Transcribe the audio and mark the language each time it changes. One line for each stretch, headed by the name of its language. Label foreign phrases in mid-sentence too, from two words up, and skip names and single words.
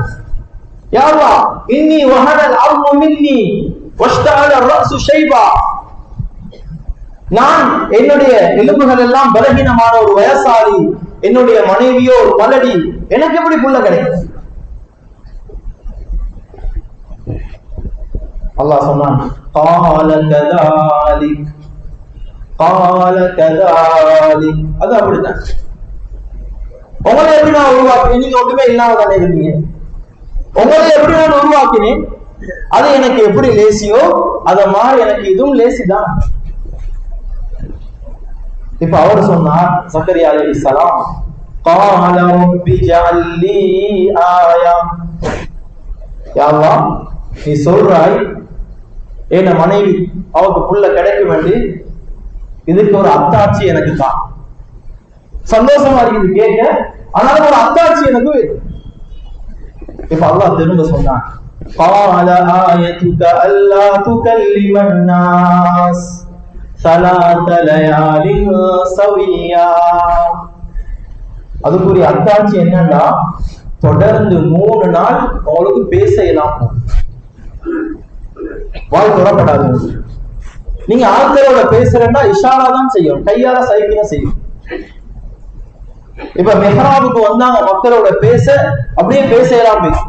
Arabic: يا الله، إني وهن العظم مني واشتعل الرأس شيبا.
Tamil: நான் என்னுடைய எலும்புகள் எல்லாம் பலகீனமான ஒரு வயசாளி, என்னுடைய மனைவியோ ஒரு மலடி, எனக்கு எப்படி புள்ள கிடைக்கும்? அல்லாஹ் சொன்னான்,
Arabic: قال كذلك قال كذلك.
Tamil: அது அப்படிதான். உங்களை எப்படி நான் உருவாக்கினேன்? நீங்க ஒன்றுமே இல்லாம தானே இருந்தீங்க. உங்களை எப்படி நான் உருவாக்கினேன், அது எனக்கு எப்படி லேசியோ அத மாதிரி எனக்கு இதுவும் லேசிதான். இப்ப அவர் சொன்னார் ஜக்கரியா அலைஹிஸ்ஸலாம்,
Arabic: قال رب اجعل لي آية.
Tamil: யா அல்லாஹ், நீ சொல்றாய் என்ன மனைவி அவருக்கு புள்ள கிடைக்கும் வேண்டி, இதுக்கு ஒரு அத்தாட்சி எனக்கு தான். சந்தோஷமா இருக்குது கேட்க, ஆனாலும் ஒரு அத்தாட்சி எனக்கு வேணும். இப்ப அல்லாஹ் திரும்ப சொன்னான்,
Arabic: قال آيتك ألا تكلم الناس ثلاث ليال سويا.
Tamil: அதுக்குரிய அத்தாட்சி என்னன்னா, தொடர்ந்து 3 நாள் உங்களுக்கு பேச இயலாம, வாய் தொடப்படாது. நீங்க ஆட்களோட பேசுறேன்னா இஷாரா தான் செய்யும், கையால சைக்கிளா செய்யும். இப்ப மெஹராபுக்கு வந்தாங்க மக்களோட பேச, அப்படியே பேச இயலாம பேசும்.